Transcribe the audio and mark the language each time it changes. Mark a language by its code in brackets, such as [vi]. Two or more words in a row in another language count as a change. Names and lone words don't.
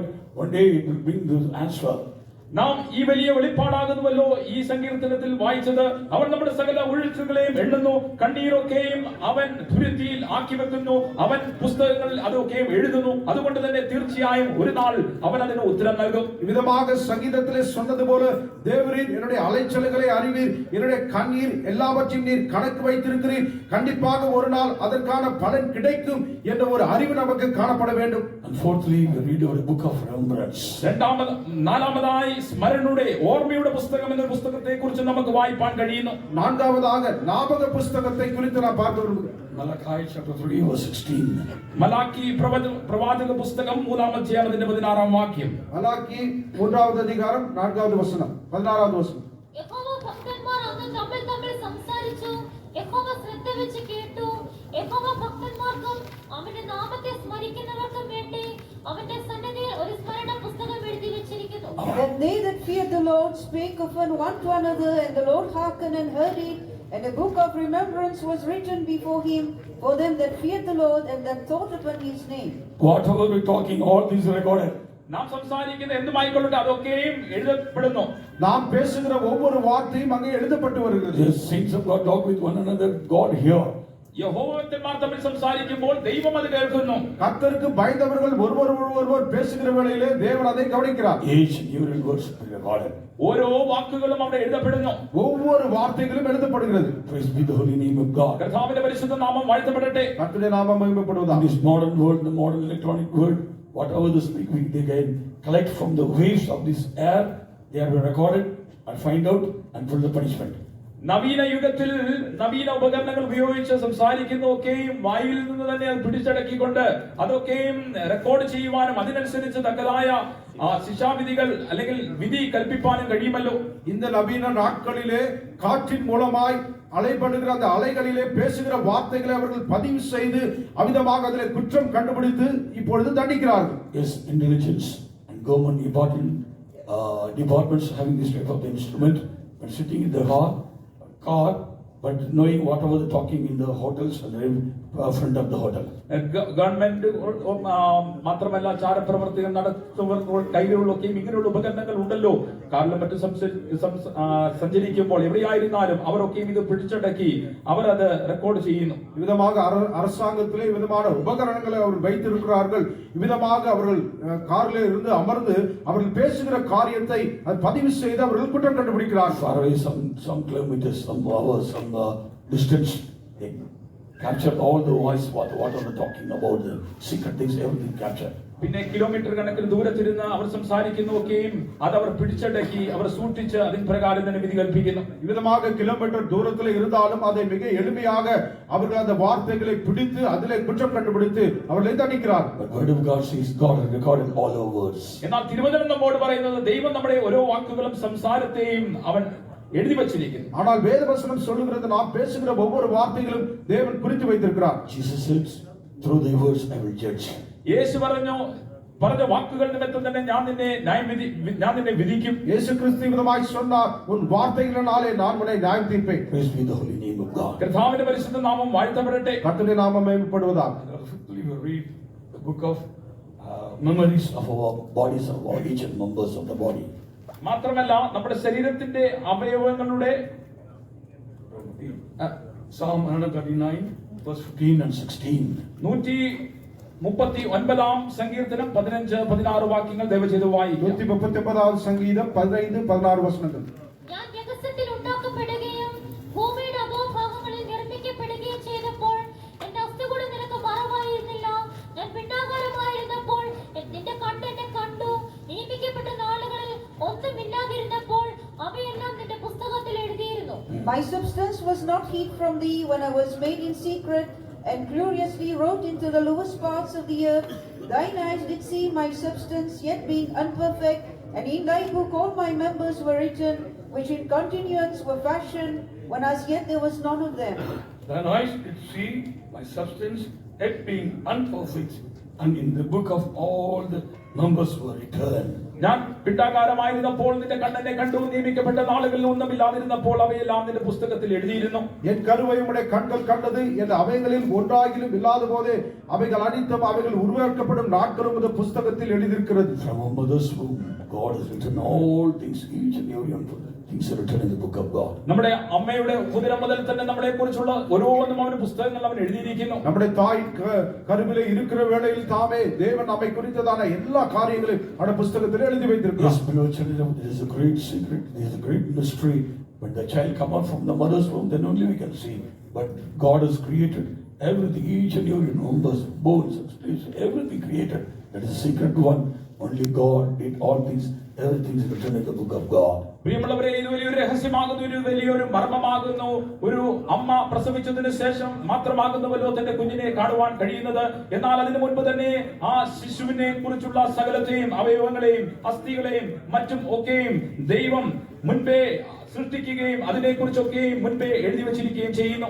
[en] One day it will bring the answer. [ml] നാം ഈ വലിയ വെളിപ്പാടാകുന്നുവല്ലോ ഈ സങ്കീർത്തനത്തിൽ വായിച്ചത്. അവൻ നമ്മുടെ സകല ഉഴച്ചുകളെയും എണ്ണുന്നു, കണ്ണീരൊക്കെയും അവൻ തുരുത്തിയിൽ ആക്കി വെക്കുന്നു, അവൻ പുസ്തകങ്ങളിൽ അതൊക്കെയും എഴുതുന്നു. അതുകൊണ്ട് തന്നെ തീർച്ചയായും ഒരു നാൾ അവൻ അതിന് ഉത്തരം നൽകും. [ta] விதமாக சங்கீதத்திலே சொன்னது போல தேவரீர் என்னுடைய அலைச்சல்களை அறிவீர், என்னுடைய கண்ணீர் எல்லாவற்றையும் நீர் கணக்கு வைத்திருக்கிறீர், கண்டிப்பாக ஒரு நாள் அதற்கான பலன் கிடைக்கும் என்ற ஒரு அறிவு நமக்கு காணப்பட வேண்டும். [en] And fourthly, we read about the book of remembrance. [ml] നാലാമതായി സ്മരണയുടെ ഓർമ്മയുടെ പുസ്തകം എന്ന പുസ്തകത്തെ കുറിച്ച് നമുക്ക് വായിപ്പാൻ കഴിയുന്നു. [ta] நான்காவதாக ஞாபக புஸ்தகத்தை குறித்து நாம் பார்க்க விரும்புகிறோம். [en] Malachi chapter 3 verse 16. [ml] മലാക്കി പ്രവാചക പുസ്തകം 3-ാം അധ്യായത്തിന്റെ 16-ാം വാക്യം. [ta] மலாக்கி 3வது அதிகாரம் 4வது வசனம் 16வது வசனம். [ml] യഹോവ ഭക്തന്മാർ അന്ന് തമ്മിൽ തമ്മിൽ സംസാരിച്ചു, യഹോവ ശ്രദ്ധ വെച്ച് കേട്ടു. യഹോവ ഭക്തന്മാർക്കും അവന്റെ നാമത്തെ സ്മരിക്കുന്നവർക്കും വേണ്ടി അവന്റെ സന്നിധിയിൽ ഒരു സ്മരണ പുസ്തകം എഴുതി വെച്ചിരിക്കുന്നു. [en] And they that feared the Lord spake often one to another, and the Lord hearkened and heard it. And a book of remembrance was written before him for them that feared the Lord and that thought upon his name. Whatever we're talking, all these are recorded. [ml] നാം സംസാരിക്കുന്ന എന്തുമായിക്കൊള്ളട്ടെ അതൊക്കെയും എഴുതപ്പെടുന്നു. [ta] நாம் பேசுகிற ஒவ்வொரு வார்த்தையும் அங்கே எழுதப்பட்டு வருகிறது. [en] The saints of God talk with one another. God hear. [ml] യഹോവന്മാർ തമ്മിൽ സംസാരിക്കുമ്പോൾ ദൈവം അത് കേൾക്കുന്നു. [ta] கர்த்தருக்கு பயந்தவர்கள் ஒருவர் பேசுகிற வேளையிலே தேவன் அதை கவனிக்கிறார். [en] Each and every word is recorded. [ml] ഓരോ വാക്കുകളും അവിടെ എഴുതപ്പെടുന്നു. [ta] ஒவ்வொரு வார்த்தைகளும் எழுதப்படுகிறது. [en] Praise be the holy name of God. [ml] കർത്താവിന്റെ പരിശുദ്ധ നാമം വാഴ്ത്തപ്പെടട്ടെ. [ta] கர்த்தருடைய நாமம் மகிமைப்படுவதாக. [en] In this modern world, the modern electronic world, whatever the speaking they can collect from the waves of this air, they are recorded and find out and put the punishment. [ml] നവീന യുഗത്തിൽ നവീന ഉപകരണങ്ങൾ ഉപയോഗിച്ച് സംസാരിക്കുന്നതൊക്കെയും വായിൽ നിന്ന് തന്നെ അത് പിടിച്ചടക്കിക്കൊണ്ട് അതൊക്കെയും റെക്കോർഡ് ചെയ്യുവാനും അതിനനുസരിച്ച് തക്കതായ ശിക്ഷാവിധികൾ അല്ലെങ്കിൽ വിധി കൽപ്പിക്കാനും കഴിയുമല്ലോ. [ta] இந்த நவீன நாட்களிலே காற்றின் மூலமாய் அலைபடுகிற அந்த அலைகளிலே பேசுகிற வார்த்தைகளை அவர்கள் பதிவு செய்து அவிதமாக அதிலே குற்றம் கண்டுபிடித்து இப்பொழுது தண்டிக்கிறார்கள். [en] Yes, intelligence and government departments having this type of instrument when sitting in the car, but knowing whatever they're talking in the hotels and in front of the hotel. [ml] ഗവൺമെന്റ് മാത്രമല്ല ചാരപ്രവർത്തികൾ നടത്തുന്നവർ കയ്യിലുള്ളൊക്കെയും ഇങ്ങനെയുള്ള ഉപകരണങ്ങൾ ഉണ്ടല്ലോ. കാറിലും മറ്റും സഞ്ചരിക്കുമ്പോൾ എവിടെയായിരുന്നാലും അവരൊക്കെയും ഇത് പിടിച്ചടക്കി അവർ അത് റെക്കോർഡ് ചെയ്യുന്നു. [ta] விதமாக அரசாங்கத்திலே விதமான உபகரணங்களை அவர் வைத்திருக்கிறார்கள். விதமாக அவர்கள் காரிலே இருந்து அமர்ந்து அவர்கள் பேசுகிற காரியத்தை பதிவு செய்து அவர்கள் குற்றம் கண்டுபிடிக்கிறார்கள். [en] Far away, some kilometers, some hours, some distance, they capture all the voice, what are they talking about, the secret things, everything captured. [ml] പിന്നെ കിലോമീറ്റർ കണക്കിന് ദൂരത്തിരുന്ന് അവർ സംസാരിക്കുന്നതൊക്കെയും അതവർ പിടിച്ചടക്കി അവർ സൂക്ഷിച്ച് അതിന് പ്രകാരം തന്നെ വിധി കൽപ്പിക്കുന്നു. [ta] விதமாக கிலோமீட்டர் தூரத்தில் இருந்தாலும் அதை மிக எளிமையாக அவர்கள் அந்த வார்த்தைகளை பிடித்து அதிலே குற்றம் கண்டுபிடித்து அவர்களை தண்டிக்கிறார். [en] But word of God says God has recorded all our words. [ml] എന്നാൽ തിരുവചനം നമ്മോട് പറയുന്നത് ദൈവം നമ്മുടെ ഓരോ വാക്കുകളും സംസാരത്തെയും അവൻ എഴുതി വച്ചിരിക്കുന്നു. [ta] ஆனால் வேதவசனம் சொல்லுகிறது நாம் பேசுகிற ஒவ்வொரு வார்த்தைகளும் தேவன் குறித்து வைத்திருக்கிறார். [en] Jesus says, through thy words I will judge. [ml] യേശു പറഞ്ഞ വാക്കുകൾ നിമിത്തം തന്നെ ഞാൻ നിന്നെ വിധിക്കും. യേശു ക്രിസ്തു വിധമായി [ta] சொன்னார், உன் வார்த்தைகளினாலே நான் உன்னை நியாயம் தீர்ப்பேன். [en] Praise be the holy name of God. [ml] കർത്താവിന്റെ പരിശുദ്ധ നാമം വാഴ്ത്തപ്പെടട്ടെ. [ta] கர்த்தருடைய நாமம் மகிமைப்படுவதாக. [en] Fifthly, we read the book of memories of our bodies, of our each and members of the body. [ml] മാത്രമല്ല നമ്മുടെ ശരീരത്തിന്റെ അവയവങ്ങളുടെ [en] Psalm 139, verse 15 and 16. [ml] 139 സങ്കീർത്തനം 15-16 വാക്യങ്ങൾ ദയവചെയ്ത് വായിക്കുക. 139 സംഗീതം 15-16 വചനങ്ങൾ. ഞാൻ രഹസ്യത്തിൽ ഉണ്ടാക്കപ്പെടുകയും ഭൂമിയുടെ അധോഭാഗങ്ങളിൽ നിർമ്മിക്കപ്പെടുകയും ചെയ്തപ്പോൾ എന്റെ അസ്ഥികൂടം നിനക്ക് മറവായിരുന്നില്ല. ഞാൻ പിണ്ഡാകാരമായിരുന്നപ്പോൾ നിന്റെ കണ്ണ് എന്നെ കണ്ടു. നിയമിക്കപ്പെട്ട നാളുകളിൽ ഒന്നുമില്ലാതിരുന്നപ്പോൾ അവയെല്ലാം നിന്റെ പുസ്തകത്തിൽ എഴുതിയിരുന്നു. [en] My substance was not hid from thee when I was made in secret, and gloriously wrote into the lowest parts of the earth. Thine eyes did see my substance, yet being unperfect, and in thy book all my members were written, which in continuance were fashioned, when as yet there was none of them. Thine eyes did see my substance, yet being unperfect, and in the book of all the numbers were written. [ml] ഞാൻ പിണ്ഡാകാരമായിരുന്നപ്പോൾ നിന്റെ കണ്ണെന്നെ കണ്ടു. നിയമിക്കപ്പെട്ട നാളുകളിൽ ഒന്നുമില്ലാതിരുന്നപ്പോൾ അവയെല്ലാം നിന്റെ പുസ്തകത്തിൽ എഴുതിയിരുന്നു. [ta] என் கருவை உம்முடைய கண்கள் கண்டது, என் அவைகளில் ஒன்றாகிலும் இல்லாத போதே அவைகள் அனைத்தும் அவைகள் உருவாக்கப்படும் நாட்களும் இந்த புஸ்தகத்தில் எழுதியிருக்கிறது. [en] From our mother's womb, God has written all things, each and every one of the things are written in the book of God. [ml] നമ്മുടെ അമ്മയുടെ ഉദരം മുതൽ തന്നെ നമ്മളെ കുറിച്ചുള്ള ഓരോന്നും അവന്റെ പുസ്തകങ്ങൾ അവൻ എഴുതിയിരിക്കുന്നു. [ta] நம்முடைய தாய் கருவிலே இருக்கிற வேளையில் தாமே தேவன் நம்மை குறித்ததான எல்லா காரியங்களையும் அந்த புஸ்தகத்தில் எழுதி வைத்திருக்கிறார். [en] Yes, beloved children, there is a great secret, there is a great mystery. When the child come out from the mother's womb, then only we can see. But God has created everything, each and every numbers, bones, everything created. That is a secret one. Only God did all things. Everything is written in the book of God. [ml] പ്രിയമുള്ളവരെ, ഇത് വലിയൊരു രഹസ്യമാകുന്നു, ഒരു വലിയൊരു മർമ്മമാകുന്നു. ഒരു അമ്മ പ്രസവിച്ചതിന് ശേഷം മാത്രമാകുന്നുവല്ലോ തന്റെ കുഞ്ഞിനെ കാണുവാൻ കഴിയുന്നത്. എന്നാൽ അതിനു മുൻപ് തന്നെ ആ ശിശുവിനെ കുറിച്ചുള്ള സകലത്തെയും അവയവങ്ങളെയും അസ്ഥികളെയും മറ്റും ഒക്കെയും ദൈവം മുൻപേ സൃഷ്ടിക്കുകയും അതിനെക്കുറിച്ചൊക്കെയും മുൻപേ എഴുതി വച്ചിരിക്കുകയും ചെയ്യുന്നു.